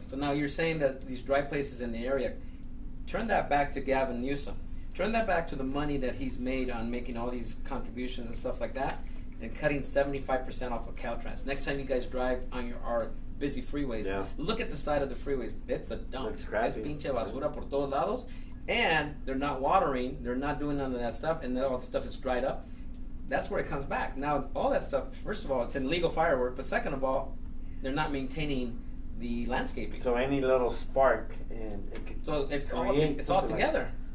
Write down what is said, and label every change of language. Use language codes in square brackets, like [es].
[en] So now you're saying that these dry places in the area, turn that back to Gavin Newsom. Turn that back to the money that he's made on making all these contributions and stuff like that. and cutting 75% off of Caltrans. Next time you guys drive on our busy freeways, look at the side of the freeways. It's a dump. [es] Es pinche basura por todos lados. [en] And they're not watering, they're not doing none of that stuff, and then all the stuff is dried up. That's where it comes back. Now, all that stuff, first of all, it's illegal firework, but second of all, they're not maintaining the landscaping. So any little spark, and it could it's all together.